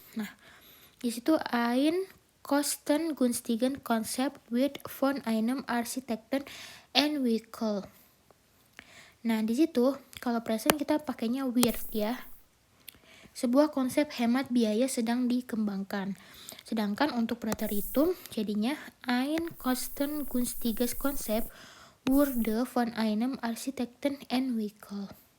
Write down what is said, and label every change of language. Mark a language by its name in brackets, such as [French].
[Indonesian] Nah, di situ [German] ein kostengünstigen Konzept wird von einem Architekten entwickelt. [Indonesian] Nah, di situ kalau present kita pakainya wird ya. Sebuah konsep hemat biaya sedang dikembangkan. Sedangkan untuk preteritum jadinya [German] ein kostengünstiges Konzept wurde von einem Architekten entwickelt.